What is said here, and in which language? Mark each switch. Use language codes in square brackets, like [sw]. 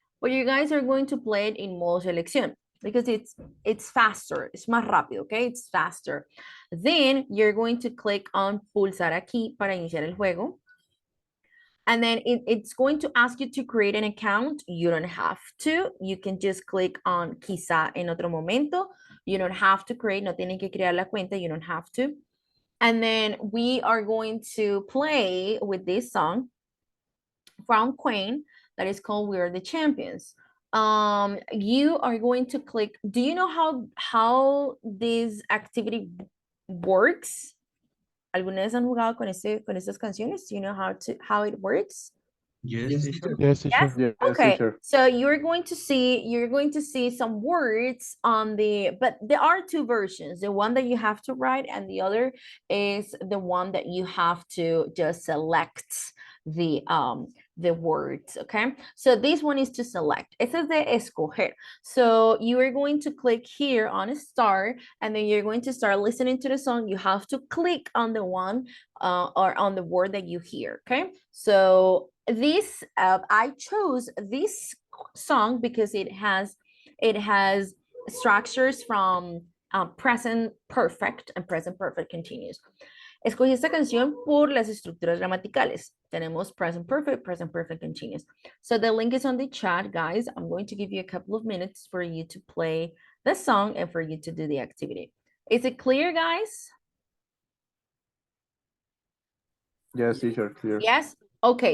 [en] But you guys are going to play it in [es] modo selección [en] because it's faster, it's [es] más rápido, [en] okay? It's faster. Then you're going to click on [es] pulsar aquí para iniciar el juego. [en] And then it's going to ask you to create an account. You don't have to. You can just click on [es] quizá en otro momento. [en] You don't have to create, [es] no tienen que crear la cuenta, [en] you don't have to. And then we are going to play with this song from Queen that is called We Are the Champions. You are going to click. Do you know how this activity works? [es] ¿Alguna vez han jugado con estas canciones? [en] Do you know how it works? Yes, Yes, teacher. teacher. Yes, Yes. teacher. Yes, Okay. teacher. So you're going to see some words on the, but there are two versions. The one that you have to write and the other is the one that you have to just select the words, okay? So this one is to select. It says [es] de escoger. [en] So you are going to click here on start, and then you're going to start listening to the song. You have to click on the one or on the word that you hear, okay? So this I chose this song because it has structures from present perfect and present perfect continuous. [es] Escogí esta canción por las estructuras gramaticales. Tenemos [en] present perfect continuous. So the link is on the chat, guys. I'm going to give you a couple of minutes for you to play the song and for you to do the activity. Is it clear, guys? Yes, teacher. Clear. Yes? Okay,